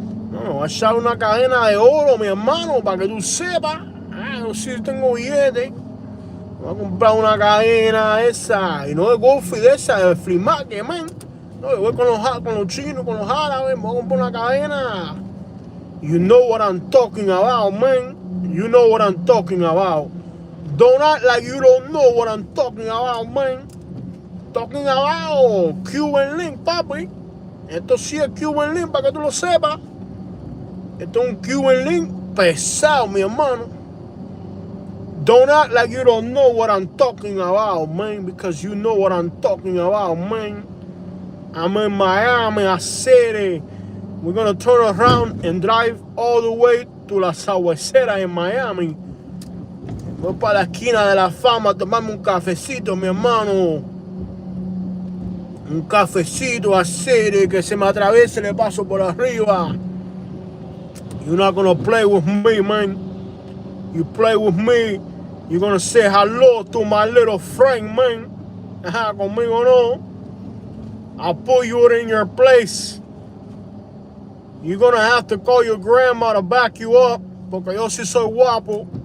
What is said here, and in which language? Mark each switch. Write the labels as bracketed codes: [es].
[es] No, voy a echar una cadena de oro, mi hermano, para que tú sepas. Yo sí tengo billetes. Voy a comprar una cadena esa, y no de golf y de esa, de [en] free market, man. [es] No, yo voy con los chinos, con los árabes, voy a comprar una cadena. [en] You know what I'm talking about, man. You know what I'm talking about. Don't act like you don't know what I'm talking about, man. Talking about Cuban link, papi. [es] Esto sí es Cuban link, para que tú lo sepas. Esto es un Cuban link pesado, mi hermano. [en] Don't act like you don't know what I'm talking about, man, because you know what I'm talking about, man. I'm in Miami, I said it. We're gonna turn around and drive all the way to [es] la Sabuesera en [en] Miami. [es] Voy para la esquina de la fama a tomarme un cafecito, mi hermano. Un cafecito así, que se me atraviese y le paso por arriba. [en] You're not gonna play with me, man. You play with me, you're gonna say hello to my little friend, man. [es] Ajá, conmigo no. [en] I'll put you in your place. You're gonna have to call your grandma to back you up, [es] porque yo sí soy guapo.